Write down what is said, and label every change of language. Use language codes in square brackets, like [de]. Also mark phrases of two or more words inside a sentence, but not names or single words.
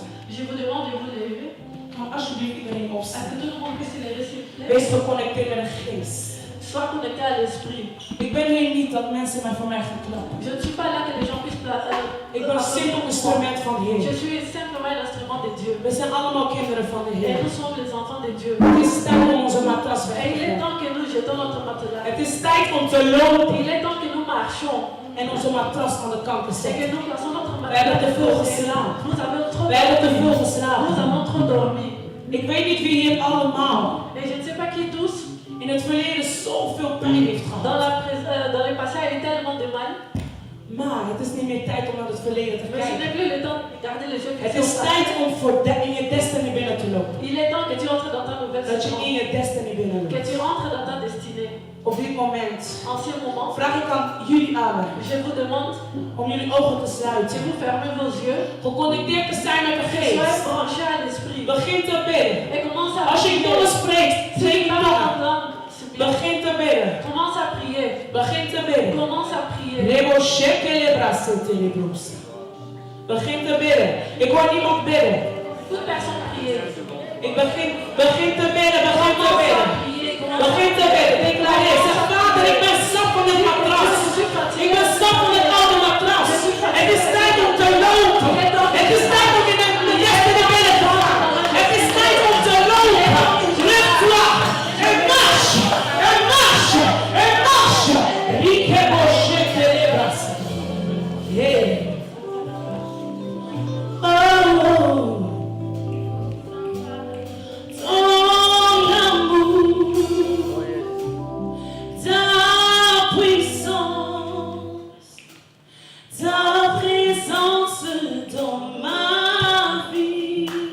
[fr] Je vous demande de vous lever. [nl] Kan alsjeblieft iedereen [fr] Est-ce [nl] opstaan. [fr] que tout le monde puisse les recycler? [nl] Wees geconnecteerd met de geest. [fr] Sois connecté à l'esprit. [nl] Ik ben hier niet dat mensen mij voor mij gaan klappen. [fr] Je ne suis pas là que les gens puissent [nl] Ik ben een simpel instrument van de [fr] Je [nl] Heer. [fr] suis simplement l'instrument de Dieu. [nl] We zijn allemaal kinderen van de [fr] Et [nl] Heer. [fr] nous sommes les enfants de Dieu. [nl] Het is tijd om onze matras weg [fr] Et [nl] te [fr] il est [nl] gooien. [fr] temps que nous jetons notre matelas. [nl] Het is tijd om te lopen [fr] Il est temps que nous marchions. [nl] en onze matras aan de kant te [fr] C'est que [nl] zetten. [fr] nous plaçons notre [nl] We hebben te veel [fr] matelas. [nl] geslapen. [fr] Nous avons trop [nl] We hebben te veel [fr] dormi. Nous [nl] geslapen. [fr] avons trop dormi. [nl] Ik weet niet wie hier allemaal [fr] Et je ne sais pas qui tous, [nl] in het verleden zoveel pijn heeft [fr] dans, [nl] gehad. [fr] dans le passé, a eu tellement de mal. [nl] Maar het is niet meer tijd om naar het verleden te [fr] Mais ce [nl] kijken. [fr] n'est plus le temps de garder les yeux [nl] Het [fr] fixés [nl] is [fr] au passé. [nl] tijd om in je destiny binnen te lopen. [fr] Il est temps que tu entres dans ta nouvelle [nl] Dat je [fr] saison. [nl] in je destiny binnen [fr] Que [nl] loopt. [fr] tu entres dans ta destinée. [nl] Op dit moment [fr] En ce moment, [nl] vraag ik aan jullie allen [fr] je vous demande [nl] om jullie ogen te [fr] de [nl] sluiten. [fr] vous fermer vos yeux. [nl] Geconnecteerd te zijn met de [fr] Soyez [nl] geest. [fr] branchés à l'esprit. [nl] Begin te bidden. [fr] Et commence à [nl] Als je in tongen spreekt, [fr] Si [nl] spreek [fr] tu [nl] in [fr] parles en [nl] tongen. [fr] langue, c'est bien. [nl] Begin te bidden. [fr] Commence à prier. [nl] Begin te bidden. [fr] Commence à prier. Rebo shekele brasete lebroes. [nl] Begin te bidden. Ik hoor niemand bidden. [fr] Toute personne prier. [nl] Ik begin te bidden. Begin te [fr] Commence [nl] bidden. [fr] à prier. Commence à [nl] Begin te bidden. Declareer. Zeg, Vader, ik ben zat van dit matras. Ik ben zat van dit oude matras. Het is tijd om te lopen. Het is tijd om in de destiny binnen te gaan. Het is tijd om te lopen. Rechtslag. [fr] En mars. En mars. En mars. Rikebo shekele brasete. [en] Yeah. Oh. [fr] Ton amour, ta puissance, ta présence dans ma vie.